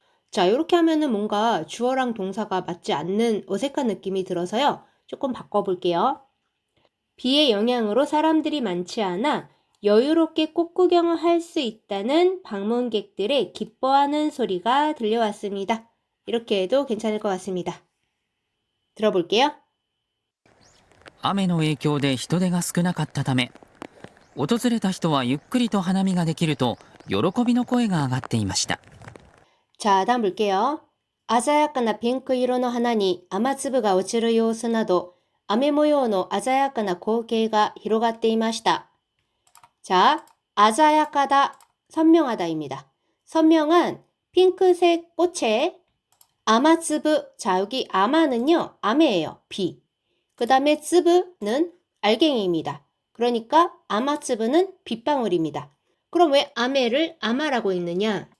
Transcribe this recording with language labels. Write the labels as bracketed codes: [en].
[ko] 자, 이렇게 하면은 뭔가 주어랑 동사가 맞지 않는 어색한 느낌이 들어서요. 조금 바꿔볼게요. 비의 영향으로 사람들이 많지 않아 여유롭게 꽃구경을 할 수 있다는 방문객들의 기뻐하는 소리가 들려왔습니다. 이렇게 해도 괜찮을 것 같습니다. 들어볼게요. [ja] 雨の影響で人手が少なかったため訪れた人はゆっくりと花見ができると喜びの声が上がっていました。 [ko] 자, 다음 볼게요. [ja] 아자야카나 핑크色の花に雨粒が落ちる様子など雨模様の鮮やかな光景が広がっていました. [ko] 자, 아자야카다 선명하다입니다. 선명한 핑크색 꽃에 아마츠브. 자, 여기 아마는요, 아메예요. 비. 그 다음에 츠브는 알갱이입니다. 그러니까 아마츠브는 빗방울입니다. 그럼 왜 아메를 아마라고 읽느냐?